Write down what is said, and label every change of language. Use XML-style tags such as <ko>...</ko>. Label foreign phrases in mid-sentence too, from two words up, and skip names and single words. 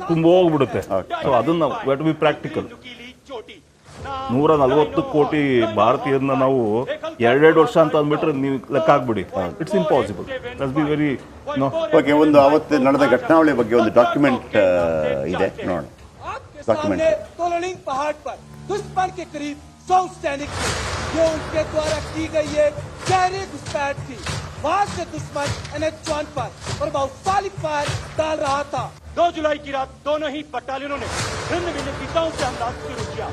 <kn>ತುಂಬ ಹೋಗ್ಬಿಡುತ್ತೆ. ಸೊ ಅದನ್ನು</kn> <en>wait be practical.</en> <kn>140 ಕೋಟಿ ಭಾರತೀಯರನ್ನ ನಾವು 2 ವರ್ಷ ಅಂತ ಅಂದ್ಬಿಟ್ರೆ ನೀವು ಲೆಕ್ಕ ಹಾಕ್ಬಿಡಿ,</kn> <en>it's impossible. that's be very</en> <kn>ಓಕೆ. ಒಂದು ಅವತ್ತು ನಡೆದ ಘಟನಾವಳಿ ಬಗ್ಗೆ ಒಂದು ಡಾಕ್ಯುಮೆಂಟ್ ಇದೆ, ನೋಡೋಣ.</kn> <hi>डॉक्यूमेंट तोलनिंग पहाड़ पर दुश्मन के करीब 100 सैनिक थे। ये उनके द्वारा की गई एक गहरी घुसपैठ थी। वहां से दुश्मन NH-1 पर प्रभावशाली फायर डाल रहा था। 2 जुलाई की रात दोनों ही बटालियनों ने भिन्न भिन्न दिशाओं से हमला शुरू किया।</hi>